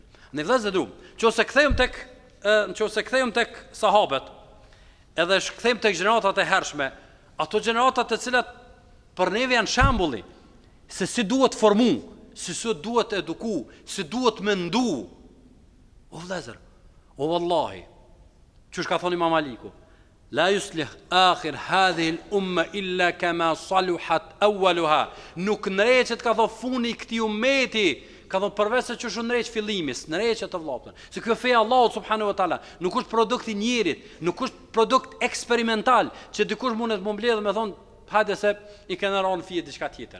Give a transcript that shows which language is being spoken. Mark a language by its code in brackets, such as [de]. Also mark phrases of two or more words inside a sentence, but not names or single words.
[sq] Në vëllezër drum, nëse kthejmë tek sahabët, edhe kthejmë tek gjeneratat e hershme, ato gjeneratat të cilat për neve janë shembulli se si duhet formu, si duhet eduku, si duhet mendu. O vëllezër, o wallahi, çush ka thoni Imam Aliku, [ar] لا يصلح آخر هذه الأمة إلا كما صلحت أولها. [sq] Nuk ndreqet ka thon funi i këtij ummeti, ka thon përveç se çu ndreq fillimis, ndreqet të vllapën. Se kjo feja Allahu [ar] سبحانه وتعالى [sq] nuk është produkt i njerit, nuk është produkt eksperimental që dikush mundet më mbledh me thon hajde se i kanë rënë fije diçka tjetër.